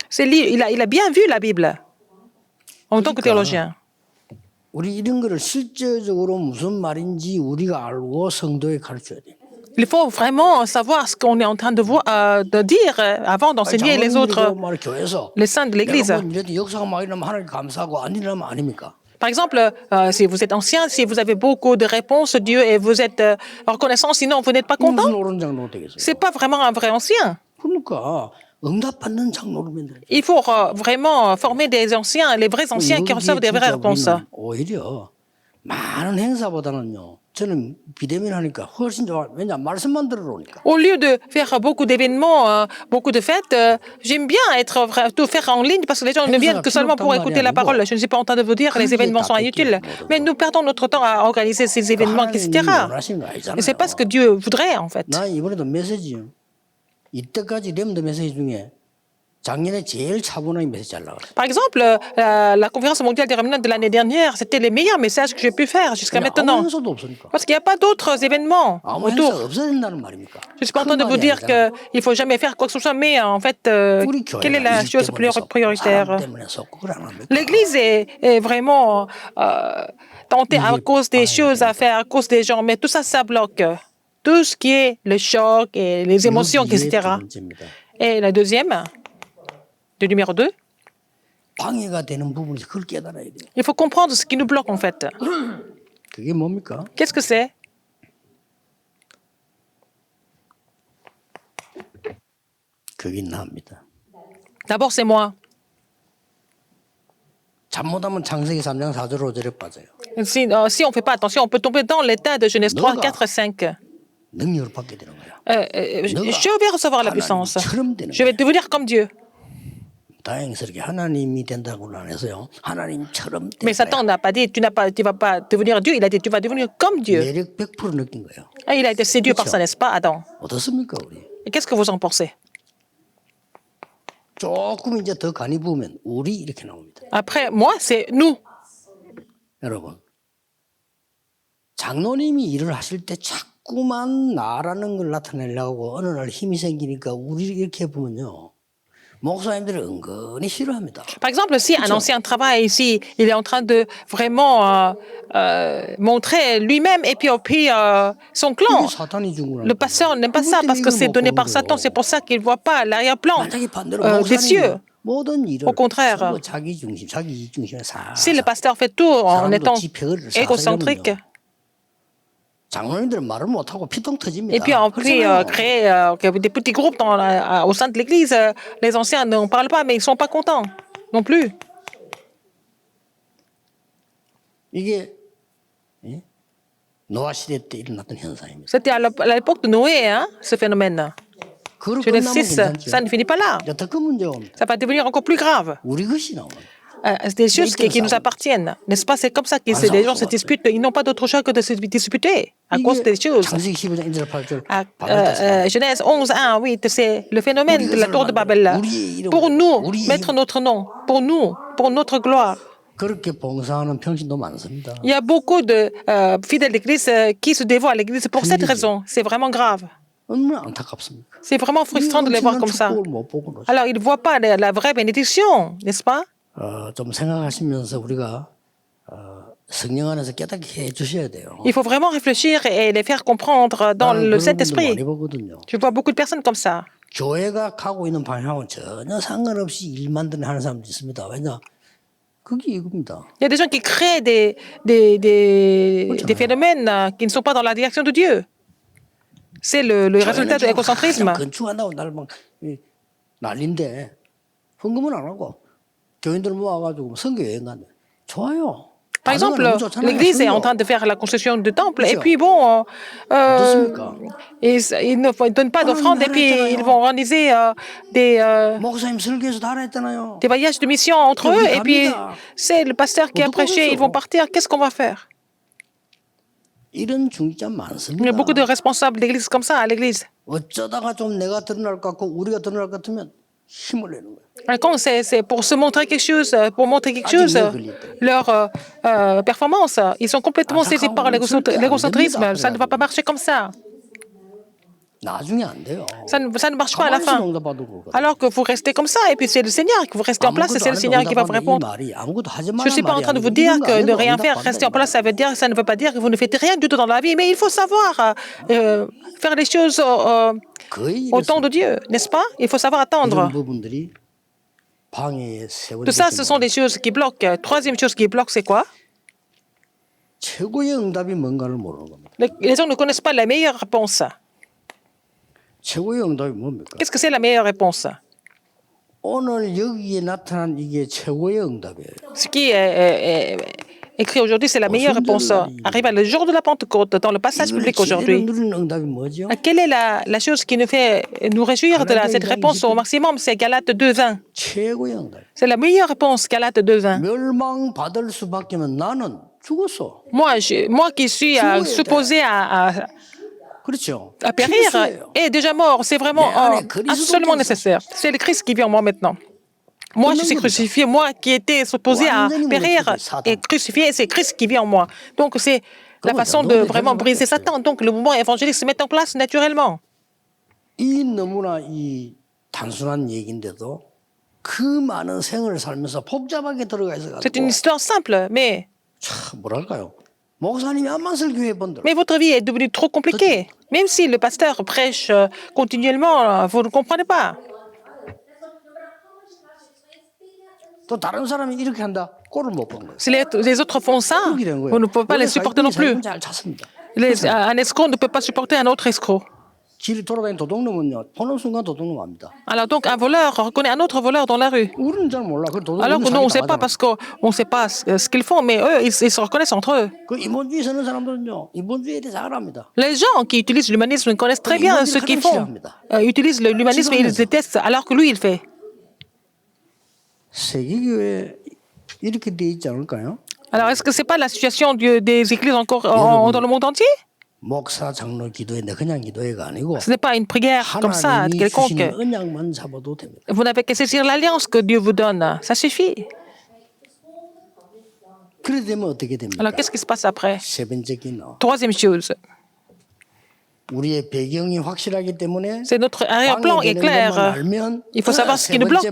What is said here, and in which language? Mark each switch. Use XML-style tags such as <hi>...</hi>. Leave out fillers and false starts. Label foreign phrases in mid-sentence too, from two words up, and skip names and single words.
<fr>Il a bien vu la Bible en tant que théologien.</fr> <ko>우리 이런 거를 실제적으로 무슨 말인지 우리가 알고 성도에 가르쳐야 돼.</ko> <fr>Il faut vraiment savoir ce qu'on est en train de dire avant d'enseigner les autres, les saints de l'Église.</fr> <ko>역사가 막 일어나면 하나님 감사하고 안 일어나면 아닙니까?</ko> <fr>Par exemple, si vous êtes ancien, si vous avez beaucoup de réponses, Dieu, et vous êtes reconnaissant, sinon vous n'êtes pas content,</fr> <ko>무슨 옳은 장로 되겠어요?</ko> <fr>c'est pas vraiment un vrai ancien.</fr> <ko>그러니까 응답받는 장로를 만들어야 돼.</ko> <fr>Il faut vraiment former des anciens, les vrais anciens qui reçoivent des vraies réponses.</fr> <ko>오히려 많은 행사보다는요. 저는 비대면 하니까 훨씬 좋아. 왜냐 말씀만 들어오니까.</ko> <fr>Au lieu de faire beaucoup d'événements, beaucoup de fêtes, j'aime bien tout faire en ligne parce que les gens ne viennent que seulement pour écouter la parole. Je ne suis pas en train de vous dire que les événements sont inutiles, mais nous perdons notre temps à organiser ces événements, etc. Et c'est pas ce que Dieu voudrait en fait.</fr> <ko>나 이번에도 메시지요. 이때까지 렘드 메시지 중에 작년에 제일 차분하게 메시지 잘 나갔어요.</ko> <fr>Par exemple, la conférence mondiale des remnants de l'année dernière, c'était les meilleurs messages que j'ai pu faire jusqu'à maintenant. Parce qu'il n'y a pas d'autres événements autour. Je ne suis pas en train de vous dire qu'il ne faut jamais faire quoi que ce soit, mais en fait, quelle est la chose prioritaire? L'Église est vraiment tentée à cause des choses à faire, à cause des gens, mais tout ça, ça bloque. Tout ce qui est le choc et les émotions, etc. Et la deuxième, le numéro 2,</fr> <ko>방해가 되는 부분이 그걸 깨달아야 돼요.</ko> <fr>il faut comprendre ce qui nous bloque en fait.</fr> <ko>그게 뭡니까?</ko> <fr>Qu'est-ce que c'est?</fr> <ko>그게 나입니다.</ko> <fr>D'abord, c'est moi.</fr> <ko>잘못하면 창세기 3장 4절 5절에 빠져요.</ko> <fr>Si on ne fait pas attention, on peut tomber dans l'état de Genèse 3, 4 et 5.</fr> <ko>능력을 받게 되는 거야.</ko> <fr>Je vais recevoir la puissance. Je vais devenir comme Dieu.</fr> <ko>다행스럽게 하나님이 된다고는 안 해서요. 하나님처럼</ko> <fr>Mais Satan n'a pas dit tu vas pas devenir Dieu, il a dit tu vas devenir comme Dieu.</fr> <ko>매력 100% 느낀 거예요.</ko> <fr>Il a été séduit par ça, n'est-ce pas, Adam?</fr> <ko>어떻습니까, 우리?</ko> <fr>Et qu'est-ce que vous en pensez?</fr> <ko>조금 이제 더 간이 부으면 우리 이렇게 나옵니다.</ko> <fr>Après, moi, c'est nous.</fr> <ko>여러분, 장로님이 일을 하실 때 자꾸만 나라는 걸 나타내려고 어느 날 힘이 생기니까 우리 이렇게 보면요. 목사님들이 은근히 싫어합니다.</ko> <fr>Par exemple, si un ancien travaille ici, il est en train de vraiment montrer lui-même et puis son clan. Le pasteur n'aime pas ça parce que c'est donné par Satan. C'est pour ça qu'il ne voit pas l'arrière-plan des cieux.</fr> <ko>모든 일을</ko> <fr>Au contraire.</fr> <ko>전부 자기 중심, 자기 이익 중심에 사.</ko> <fr>Si le pasteur fait tout en</fr> <ko>사람도 étant 지폐거리를 égocentrique, 장로님들은 말을 못하고 피똥 터집니다.</ko> <fr>et puis on peut</fr> <ko>그렇잖아요.</ko> <fr>créer des petits groupes au sein de l'Église, les anciens n'en parlent pas, mais ils ne sont pas contents non plus.</fr> <ko>이게 예? 노아 시대 때 일어났던 현상입니다.</ko> <fr>C'était à l'époque de Noé, hein, ce phénomène.</fr> <ko>그걸 Genèse 끝나면 6, 괜찮죠.</ko> <fr>ça ne finit pas là.</fr> <ko>이제 더 큰 문제가 옵니다.</ko> <fr>Ça va devenir encore plus grave.</fr> <ko>우리 것이 나옵니다.</ko> <fr>C'est des choses qui nous appartiennent, n'est-ce pas? C'est comme ça que les gens se disputent. Ils n'ont pas d'autre choix que de se disputer à cause des choses.</fr> <ko>창세기 15장 1절 8절</ko> <fr>Genèse 11, 1, 8, c'est le phénomène de la tour de Babel. Pour nous, mettre notre nom, pour nous, pour notre gloire.</fr> <ko>그렇게 봉사하는 평신도 많습니다.</ko> <fr>Il y a beaucoup de fidèles d'église qui se dévoient à l'église pour cette raison. C'est vraiment grave.</fr> <ko>얼마나 안타깝습니까?</ko> <fr>C'est vraiment frustrant de les voir comme ça.</fr> <ko>축복을 못 보고</ko> <fr>Alors, ils ne voient pas la vraie bénédiction, n'est-ce pas?</fr> <ko>좀 생각하시면서 우리가 성령 안에서 깨닫게 해주셔야 돼요.</ko> <fr>Il faut vraiment réfléchir et les faire comprendre dans</fr> <ko>나는 le 그런 분들 Saint-Esprit. 많이 보거든요.</ko> <fr>Je vois beaucoup de personnes comme ça.</fr> <ko>교회가 가고 있는 방향은 전혀 상관없이 일만 하는 사람도 있습니다. 왜냐? 그게 이겁니다.</ko> <fr>Il y a des gens qui créent des phénomènes qui ne sont pas dans la direction de Dieu. C'est le résultat de l'égocentrisme.</fr> <ko>건축한다고 날 막 난리인데 헌금은 안 하고 교인들 모아가지고 선교 여행 간대. 좋아요.</ko> <fr>Par exemple, l'Église est en train de faire la construction du temple, et puis bon, ils ne donnent pas d'offrande, et puis ils vont organiser</fr> <ko>목사님 설교에서 다 했잖아요.</ko> <fr>des voyages de mission entre eux, et puis c'est le pasteur qui a prêché, ils vont partir, qu'est-ce qu'on va faire?</fr> <ko>이런 중직자</ko> <fr>Il y</fr> <ko>많습니다.</ko> <fr>a beaucoup de responsables d'église comme ça à l'Église.</fr> <ko>어쩌다가 좀 내가 드러날 것 같고 우리가 드러날 것 같으면 힘을 내는 거예요.</ko> <fr>Quand c'est pour se montrer quelque chose, pour montrer quelque chose, leur performance, ils sont complètement saisis par l'égocentrisme. Ça ne va pas marcher comme ça.</fr> <ko>나중에 안 돼요.</ko> <fr>Ça ne marche pas à la fin. Alors que vous restez comme ça, et puis c'est le Seigneur qui vous restez en place, et c'est le Seigneur qui va vous répondre. Je ne suis pas en train de vous dire que ne rien faire, rester en place, ça ne veut pas dire que vous ne faites rien du tout dans la vie, mais il faut savoir faire les choses au temps de Dieu, n'est-ce pas? Il faut savoir attendre. Tout ça, ce sont des choses qui bloquent. Troisième chose qui bloque, c'est quoi?</fr> <ko>최고의 응답이 뭔가를 모르는 겁니다.</ko> <fr>Les gens ne connaissent pas la meilleure réponse.</fr> <ko>최고의 응답이 뭡니까?</ko> <fr>Qu'est-ce que c'est la meilleure réponse?</fr> <ko>오늘 여기에 나타난 이게 최고의 응답이에요.</ko> <fr>Ce qui est écrit aujourd'hui, c'est la meilleure réponse. Arrive à le jour de la Pentecôte, dans le passage public aujourd'hui.</fr> <ko>누리는 응답이 뭐죠?</ko> <fr>Quelle est la chose qui nous fait nous réjouir de cette réponse au maximum? C'est Galates 2.20.</fr> <ko>최고의 응답.</ko> <fr>C'est la meilleure réponse, Galates 2.20.</fr> <ko>멸망받을 수밖에면 나는 죽었어.</ko> <fr>Moi qui suis supposé</fr> <ko>그렇죠.</ko> <fr>à périr est déjà mort. C'est vraiment absolument nécessaire. C'est le Christ qui vit en moi maintenant. Moi, je suis crucifié. Moi qui étais supposé à périr et crucifié, c'est Christ qui vit en moi. Donc, c'est la façon de vraiment briser Satan. Donc, le mouvement évangélique se met en place naturellement.</fr> <ko>이 너무나 이 단순한 얘기인데도 그 많은 생을 살면서 복잡하게 들어가 있어가지고.</ko> <fr>C'est une histoire simple, mais</fr> <ko>참 뭐랄까요? 목사님이 암만 설교해 본들.</ko> <fr>Mais votre vie est devenue trop compliquée. Même si le pasteur prêche continuellement, vous ne comprenez pas.</fr> <ko>또 다른 사람이 이렇게 한다. 꼴을 못 본 거예요.</ko> <fr>Si les autres font ça, vous ne pouvez pas les supporter non plus.</fr> <ko>잘 찾습니다.</ko> <fr>Un escroc ne peut pas supporter un autre escroc.</fr> <ko>길 돌아다니는 도둑놈은요. 보는 순간 도둑놈 압니다.</ko> <fr>Alors donc un voleur reconnaît un autre voleur dans la rue.</fr> <ko>우리는 잘 몰라. 그 도둑놈</ko> <fr>Alors que nous, on ne sait pas parce qu'on ne sait pas ce qu'ils font, mais eux, ils se reconnaissent entre eux.</fr> <ko>그 인본주의 쓰는 사람들은요. 인본주의에 대해서 잘 압니다.</ko> <fr>Les gens qui utilisent l'humanisme connaissent très bien ce qu'ils font. Utilisent l'humanisme et ils détestent, alors que lui, il fait.</fr> <ko>세계교회 이렇게 돼 있지 않을까요?</ko> <fr>Alors est-ce que ce n'est pas la situation des églises encore dans le monde entier?</fr> <ko>목사 장로 기도회인데 그냥 기도회가 아니고</ko> <fr>Ce n'est pas une prière comme ça,</fr> <ko>하나님이 quelconque. 주시는 언약만 잡아도 됩니다.</ko> <fr>Vous n'avez qu'à saisir l'alliance que Dieu vous donne. Ça suffit.</fr> <ko>그래 되면 어떻게 됩니까?</ko> <fr>Alors qu'est-ce qui se passe après?</fr> <ko>세 번째 기능.</ko> <fr>Troisième chose,</fr> <ko>우리의 배경이 확실하기 때문에</ko> <fr>c'est notre arrière-plan est clair. Il faut savoir ce qui nous bloque.</fr>